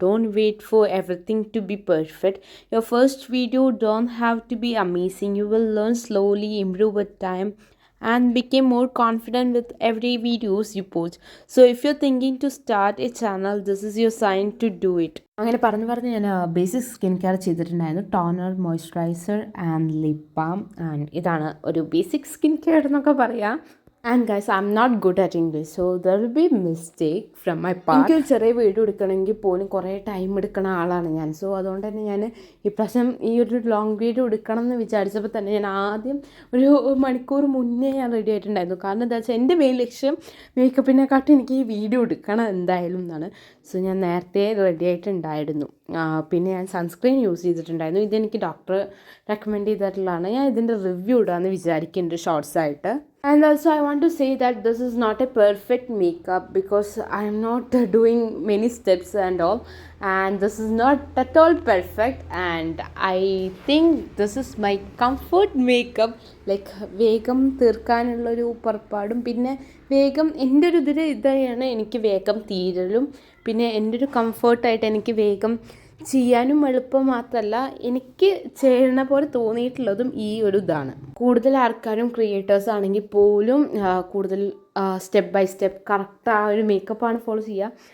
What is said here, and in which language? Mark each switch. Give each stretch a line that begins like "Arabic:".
English: Don't wait for everything to be perfect. Your first video don't have to be amazing. You will learn slowly, improve with time, and become more confident with every videos you post. So if you're thinking to start a channel, this is your sign to do it.
Malayalam: അങ്ങനെ പറഞ്ഞ് ഞാൻ basic skin care ചെയ്തിട്ടുണ്ടായിരുന്നു. Toner, moisturiser and lip balm.
English: and
Malayalam: ഇതാണ് ഒരു basic skin care എന്നൊക്കെ പറയാം.
English: And guys, I'm not good at English, so there will be mistake from my part.
Malayalam: എനിക്കൊരു ചെറിയ വീഡിയോ എടുക്കണമെങ്കിൽ പോലും കുറേ ടൈം എടുക്കുന്ന ആളാണ് ഞാൻ. സോ അതുകൊണ്ട് തന്നെ ഞാൻ ഇപ്രാവശ്യം ഈ ഒരു ലോങ് വീഡിയോ എടുക്കണം എന്ന് വിചാരിച്ചപ്പോൾ തന്നെ ഞാൻ ആദ്യം ഒരു മണിക്കൂർ മുന്നേ ഞാൻ റെഡി ആയിട്ടുണ്ടായിരുന്നു. കാരണം എന്താ വെച്ചാൽ എൻ്റെ മെയിൻ ലക്ഷ്യം മേക്കപ്പിനെക്കാട്ടും എനിക്ക് ഈ വീഡിയോ എടുക്കണം എന്തായാലും എന്നാണ്. സോ ഞാൻ നേരത്തെ റെഡി ആയിട്ടുണ്ടായിരുന്നു. പിന്നെ ഞാൻ സൺസ്ക്രീൻ യൂസ് ചെയ്തിട്ടുണ്ടായിരുന്നു. ഇതെനിക്ക് ഡോക്ടർ റെക്കമെൻഡ് ചെയ്തിട്ടുള്ളതാണ്. ഞാൻ ഇതിൻ്റെ റിവ്യൂ ഇടാമെന്ന് വിചാരിക്കുന്നുണ്ട് ഷോർട്സ് ആയിട്ട്.
English: And also I want to say that this is not a perfect makeup because I am not doing many steps and all, and this is not at all perfect, and I think this is my comfort makeup.
Malayalam: Like വേഗം തീർക്കാനുള്ളൊരു പുറപ്പാടും പിന്നെ വേഗം എൻ്റെ ഒരു ഇതാണ് എനിക്ക് വേഗം തീരലും പിന്നെ എൻ്റെ ഒരു കംഫർട്ടായിട്ട് എനിക്ക് വേഗം ചെയ്യാനും എളുപ്പം മാത്രമല്ല എനിക്ക് ചെയ്യണ പോലെ തോന്നിയിട്ടുള്ളതും ഈ ഒരു ഇതാണ്. കൂടുതൽ ആൾക്കാരും ക്രിയേറ്റേഴ്സ് ആണെങ്കിൽ പോലും കൂടുതൽ സ്റ്റെപ്പ് ബൈ സ്റ്റെപ്പ് കറക്റ്റ് ആ ഒരു മേക്കപ്പാണ് ഫോളോ ചെയ്യുക.